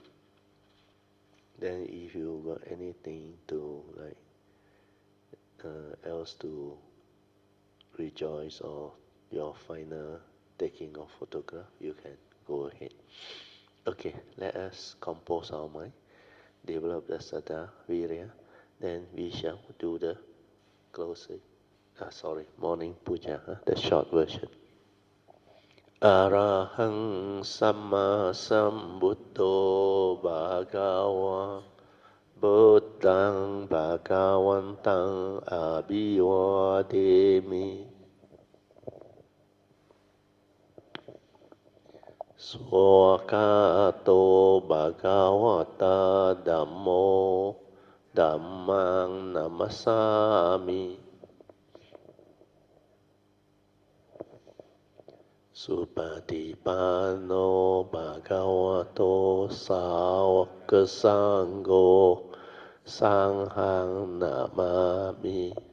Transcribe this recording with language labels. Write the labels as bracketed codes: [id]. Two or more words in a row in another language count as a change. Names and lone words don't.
[en] Then if you got anything to else to rejoice or your final taking of photograph, you can go ahead. Okay, let us compose our mind, develop the Saddha, Virya, then we shall do the closing, morning puja, the short version. [pi] Arahang Samma Sambuddho Bhagava Buddhang Bhagavantang Abhivademi Swakato Bhagavata Dhammo Dhammang Namasami Supatipano Bhagavato Sāvaka Sangho Sanghang Namami.